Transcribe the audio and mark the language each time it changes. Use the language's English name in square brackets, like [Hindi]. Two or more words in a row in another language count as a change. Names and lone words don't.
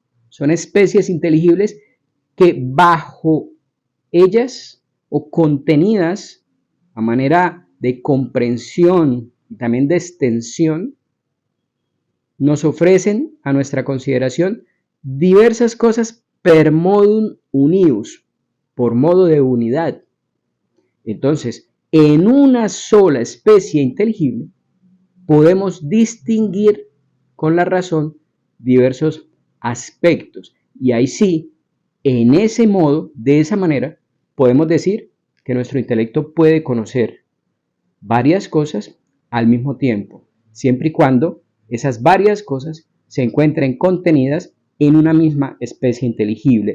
[Spanish] Son especies inteligibles que bajo ellas o contenidas a manera de comprensión y también de extensión, nos ofrecen a nuestra consideración diversas cosas [Latin] per modum unius, [Spanish] por modo de unidad. Entonces, en una sola especie inteligible podemos distinguir con la razón diversos aspectos. Y ahí sí, en ese modo, de esa manera, podemos decir que nuestro intelecto puede conocer varias cosas al mismo tiempo, siempre y cuando esas varias cosas se encuentren contenidas en una misma especie inteligible.